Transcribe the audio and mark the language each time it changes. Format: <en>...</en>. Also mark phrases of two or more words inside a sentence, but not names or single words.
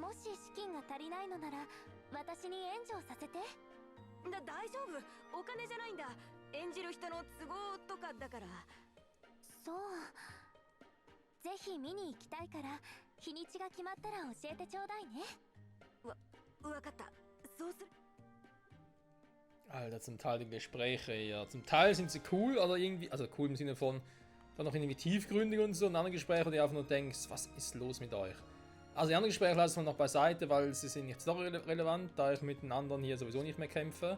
<ja>もし資金が足りないのなら私に援助をさせて。大丈夫、お金じゃないんだ。演じる人の都合とかだから。そう。ぜひ見に行きたいから日にちが決まったら教えてちょうだいね。わかった。そうする。</ja> <de>Alter, zum Teil die Gespräche, ja. Zum Teil sind sie cool, oder irgendwie, also cool im Sinne von, dann noch irgendwie tiefgründig und so, und andere Gespräche, wo du einfach nur denkst, was ist los mit euch? Also die anderen Gespräche lassen wir noch beiseite, weil sie sind nicht so relevant, da ich mit den anderen hier sowieso nicht mehr kämpfe.</de>